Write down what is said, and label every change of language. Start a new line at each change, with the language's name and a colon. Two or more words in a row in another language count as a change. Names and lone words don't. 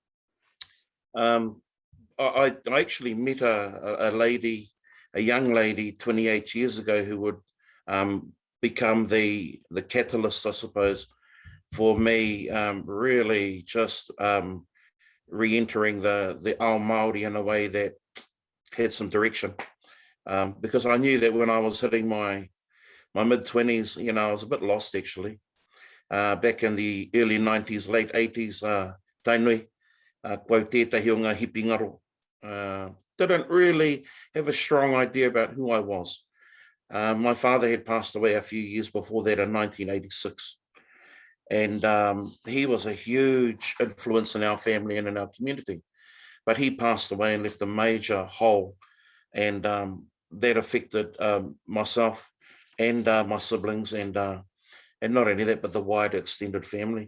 English: I actually met a young lady 28 years ago who would become the catalyst, I suppose, for me really just re-entering the
Māori: ao Māori
English: in a way that had some direction. Because I knew that when I was hitting my mid-20s, I was a bit lost, actually. Back in the early 90s, late 80s,
Māori: Tainui, koe tētahi o ngā hipi ngaro.
English: Didn't really have a strong idea about who I was. My father had passed away a few years before that in 1986. And he was a huge influence in our family and in our community. But he passed away and left a major hole. And that affected myself and my siblings, and not only that, but the wider extended family.